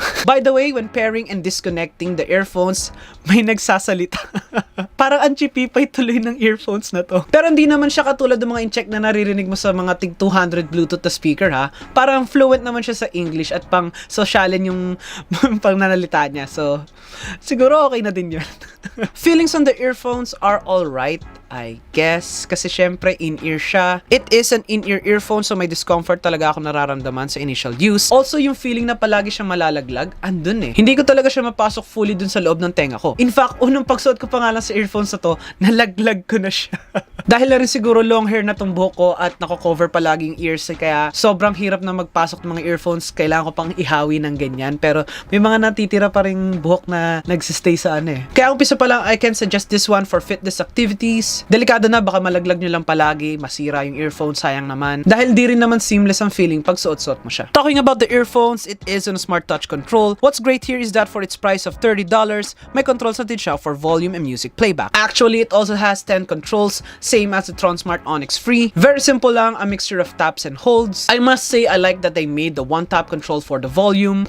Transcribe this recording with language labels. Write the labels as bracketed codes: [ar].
[en] By the way, when pairing and disconnecting the earphones, [tl] may nagsasalita. Parang ang chipipay tuloy ng earphones na to. Pero hindi naman siya katulad ng mga in-check na naririnig mo sa mga tig 200 Bluetooth na speaker ha. Parang fluent naman siya sa English at pang sosyalin yung pang nanalita niya. So, siguro okay na din yun. [en] Feelings on the earphones are alright, I guess. [tl] Kasi syempre, in-ear siya. [en] It is an in-ear earphone, [tl] so may discomfort talaga ako nararamdaman sa initial use. Also, yung feeling na palagi siyang malalaglag, andun eh. Hindi ko talaga siya mapasok fully dun sa loob ng tenga ko. In fact, unang pagsuot ko pa nga lang sa earphones na to, nalaglag ko na siya. Dahil na rin siguro long hair na tong buhok ko at nako-cover palagi yung ears, kaya sobrang hirap na magpasok ng mga earphones. Kailangan ko pang ihawi ng ganyan. Pero may mga natitira pa rin buhok na nagsistay sa ano eh. Kaya umpisa pa lang, [en] I can suggest this one for fitness activities. [tl] Delikado na, baka malaglag nyo lang palagi, masira yung earphone, sayang naman. Dahil di rin naman seamless ang feeling pag suot-suot mo siya. [en] Talking about the earphones, it is on a smart touch control. What's great here is that for its price of $30, [tl] may controls natin siya [en] for volume and music playback. Actually, it also has 10 controls, same as the Tronsmart Onyx Free. Very simple lang, a mixture of taps and holds. I must say, I like that they made the one-tap control for the volume.